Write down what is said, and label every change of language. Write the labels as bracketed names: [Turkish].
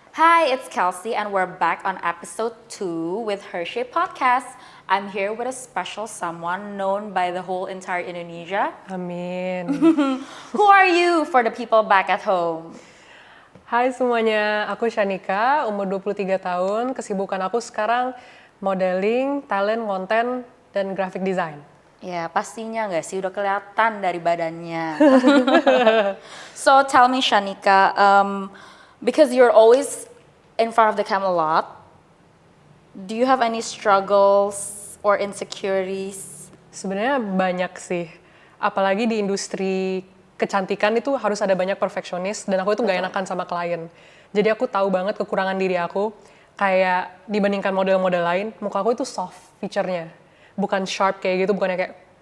[English] Hi, it's Kelsey, and we're back on episode 2 with Hershey Podcast. I'm here with a special someone known by the whole entire Indonesia. Amin. Who are you for the people back at home? [Indonesian] Hai semuanya, aku Shanika, umur 23 tahun. Kesibukan aku sekarang modeling, talent, konten, dan graphic design. Ya, pastinya nggak sih? Udah kelihatan dari badannya. [English] So, tell me Shanika, because you're always in front of the camera a lot, do you have any struggles or insecurities? [Indonesian] Sebenarnya banyak sih, apalagi di industri kecantikan itu harus ada banyak perfeksionis dan aku itu nggak enakan sama klien. Jadi aku tahu banget kekurangan diri aku, kayak dibandingkan model-model lain, muka aku itu soft feature-nya, bukan sharp kayak gitu, bukannya kayak.